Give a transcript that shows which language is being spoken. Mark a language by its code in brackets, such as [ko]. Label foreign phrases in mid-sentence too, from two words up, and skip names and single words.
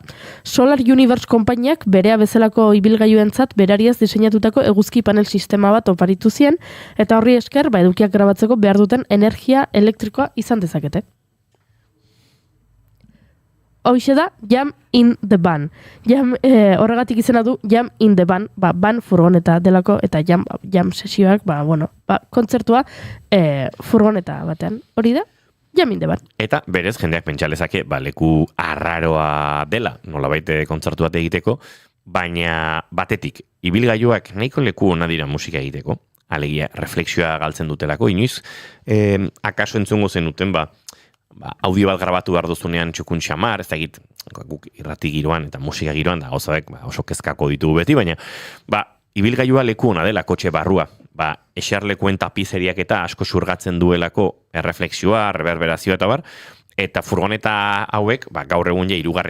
[eu] Solar Universe konpainiak berea bezalako ibilgailuentzat berariaz diseinatutako eguzki panel sistema bat oparitu zien, eta horri esker, edukiak grabatzeko behar duten energia elektrikoa izan dezakete. Hoxe da, Jam in the Van. Horregatik izena du Jam in the Van, van furgoneta delako, eta jam sesioak, kontzertua furgoneta batean. Hori da? Jam in the Van. Eta berez jendeak pentsalezake, leku arraroa dela, nolabait kontzertu bat egiteko, baina batetik, ibilgailuak nahiko leku ona dira musika egiteko, alegia refleksioa galtzen dutelako, inoiz, akaso entzungo zenuten, audio bat grabatu behar duzunean txukun xamar, ez da egit, guk irrati giroan eta musika giroan, da gauzabek oso kezkako ditugu beti, baina, ibilgailua leku ona dela, kotxe barrua, eserlekuen tapizeriak eta asko xurgatzen duelako erreflexioa, reverberazioa eta eta furgoneta hauek, gaur egun 3.